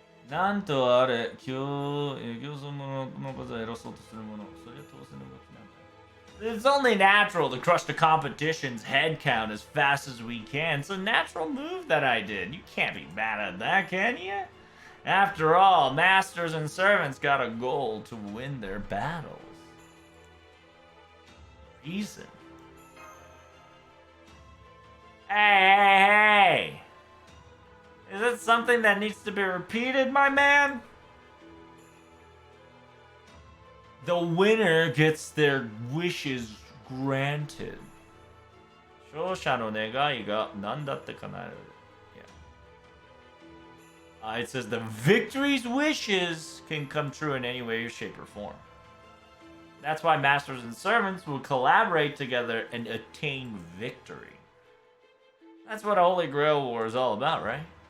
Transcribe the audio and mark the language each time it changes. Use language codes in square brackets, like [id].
[ja] なんとあれ、競争者の数を減らそうとするもの。それは当然の動きなんだ。 [en] It's only natural to crush the competition's head count as fast as we can. It's a natural move that I did. You can't be mad at that, can you? After all, masters and servants got a goal to win their battles. Reason. Hey! Is it something that needs to be repeated, my man? The winner gets their wishes granted. [ja] 勝者の願いが何だって叶える。 [en] Yeah. It says the victory's wishes can come true in any way, shape, or form. That's why masters and servants will collaborate together and attain victory. That's what a Holy Grail War is all about, right?